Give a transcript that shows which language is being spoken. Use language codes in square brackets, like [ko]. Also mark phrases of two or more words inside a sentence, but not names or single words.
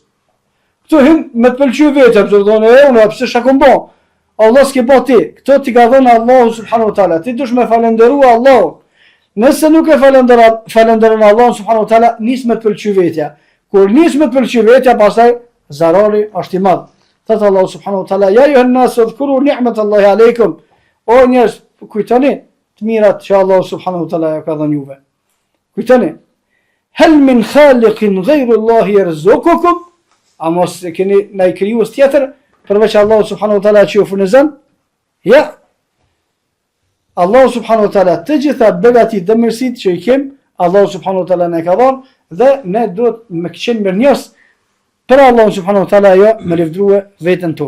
[sq] Këtu hin me të pëlqyer vetes, do të thonë unë pse shakon bon. Allah s'ke po ti, këto ti ka dhënë [ar] الله سبحانه وتعالى. [sq] Ti dush me falendërua Allahun. Nëse nuk e falenderon Allahun [ar] سبحانه وتعالى, [sq] nis me të pëlqyer vetja. Kur nis me të pëlqyer vetja, pastaj zarari është i madh. [ar] Thot الله سبحانه وتعالى يا أيها الناس اذكروا نعمة الله عليكم." [sq] O njerëz, kujtoni të mirat që [ar] الله سبحانه وتعالى [sq] ja ka dhënë juve. Kujtoni. [ar] هل من خالق غير الله يرزقكم? [sq] A mos keni ndaj krijues tjetër përveç [ar] الله سبحانه وتعالى [sq] që ju furnizon? Ja. [ar] الله سبحانه وتعالى [sq] të gjitha begatit dhe mirësitë që i kem, [ar] الله سبحانه وتعالى [sq] na ka dhënë dhe ne duhet me qenë mirënjohës për [ar] الله سبحانه وتعالى, [sq] jo me lëvdrua veten tonë.